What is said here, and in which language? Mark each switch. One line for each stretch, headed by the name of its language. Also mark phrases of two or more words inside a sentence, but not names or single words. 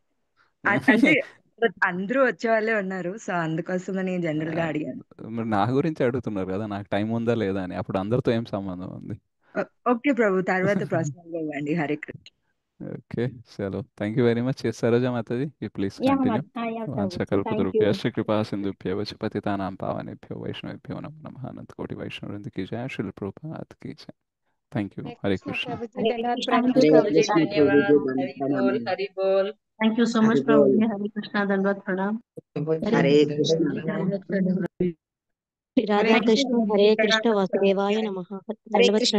Telugu: అంటే అందరూ వచ్చే వాళ్ళే ఉన్నారు, సో అందుకోసమని జనరల్ గా అడిగాను. మరి నా గురించి అడుగుతున్నారు కదా, నాకు టైం ఉందా లేదా అని. అప్పుడు అందరితో ఏం సంబంధం ఉంది? ఓకే ప్రభు, తర్వాత పర్సనల్ గా ఇవ్వండి. హరే కృష్ణ.
English: okay, chalo, thank you very much. సరోజా మాతాజీ, you please యా కంటిన్యూ. ya prabhu, thank you.
Sanskrit: వాంఛకల్పతరుభ్యశ్చ కృపా సింధుభ్యో పతితానాం పావనేభ్యో వైష్ణవేభ్యో నమో నమః. అనంత కోటి వైష్ణవృంద
Hindi: की जय, श्रील प्रभुपाद की जय.
English: thank you. హరే కృష్ణ.
Telugu: ప్రభుజీ ధన్యవాదాలు హరే ప్రభుజీ, కృష్ణ ప్రభుజీ, ధన్యవాదాలు.
Hindi: हरि बोल हरि बोल.
English: thank you so much
Telugu: హరి ప్రభు. బోల్. హరే కృష్ణ, ధన్యవాద ప్రణామ్. హరే కృష్ణ. హరే రాధాకృష్ణ కృష్ణ హరే ప్రభుజీ, కృష్ణ ప్రణామం వాసుదేవాయ ప్రభుజీ. నమః. హరే దండవత్ కృష్ణ,